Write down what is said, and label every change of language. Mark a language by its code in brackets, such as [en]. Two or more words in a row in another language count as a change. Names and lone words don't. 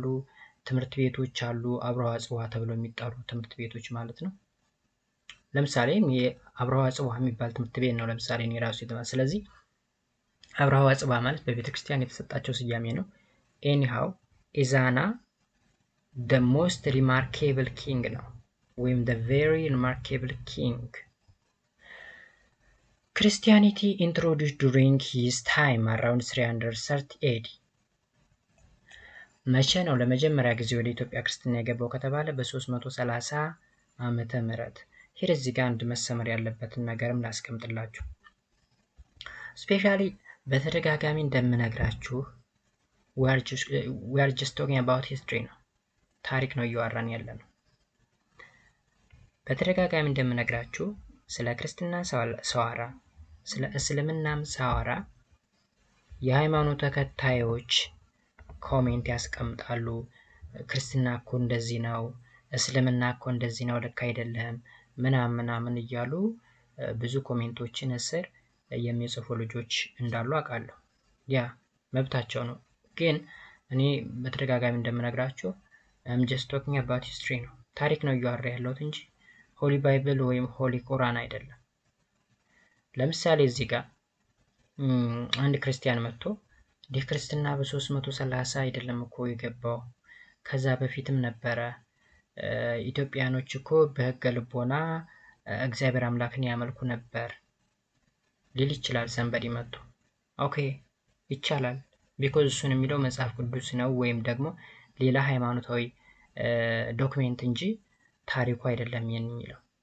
[am] ትምህርት ቤቶች አሉ። አብርሃ ወአጽብሃ ተብለው የሚጠሩ ትምህርት ቤቶች ማለት ነው። ለምሳሌ የአብርሃ ወአጽብሃ የሚባል ትምህርት ቤት ነው ለምሳሌ እኔ ራሱ የተማረ። ስለዚህ አብርሃ ወአጽብሃ ማለት በቤተ ክርስቲያን የተሰጣቸው ስያሜ ነው። ኤኒሃው ኢዛና [en] the most remarkable king [am] ነው ወይም [en] the very remarkable king. Christianity introduced during his time around 330 AD. [am] መቼ ነው ለመጀመሪያ ጊዜ ወደ ኢትዮጵያ ክርስትና የገባው ከተባለ በ330 ዓመተ ምህረት። ሄር እዚህ ጋር አንድ መሰመር ያለበትን ነገርም ላስቀምጥላችሁ። ስፔሻሊ በተደጋጋሚ እንደምነግራችሁ [en] we are just talking about history [am] ነው፣ ታሪክ ነው እያወራን ያለ ነው። በተደጋጋሚ እንደምነግራችሁ ስለ ክርስትና ሳወራ ስለ እስልምናም ሳወራ የሃይማኖት ተከታዮች ኮሜንት ያስቀምጣሉ። ክርስትና እኮ እንደዚህ ነው፣ እስልምና እኮ እንደዚህ ነው፣ ልክ አይደለም ምናምን እያሉ ብዙ ኮሜንቶችን እስር የሚጽፉ ልጆች እንዳሉ አውቃለሁ። ያ መብታቸው ነው። ግን እኔ በተደጋጋሚ እንደምነግራችሁ [en] I'm just talking about [am] history ነው፣ ታሪክ ነው እያወራ ያለሁት እንጂ [en] Holy Bible [am] ወይም [en] Holy Quran [am] አይደለም። ለምሳሌ እዚህ ጋር አንድ ክርስቲያን መጥቶ እንዲህ ክርስትና በ330 አይደለም እኮ የገባው ከዛ በፊትም ነበረ፣ ኢትዮጵያኖች እኮ በህገ ልቦና እግዚአብሔር አምላክን ያመልኩ ነበር ሊል ይችላል። ሰንበዲ መጥቶ ኦኬ ይቻላል፣ ቢኮዝ እሱን የሚለው መጽሐፍ ቅዱስ ነው ወይም ደግሞ ሌላ ሃይማኖታዊ ዶክሜንት እንጂ ታሪኩ አይደለም የሚለው።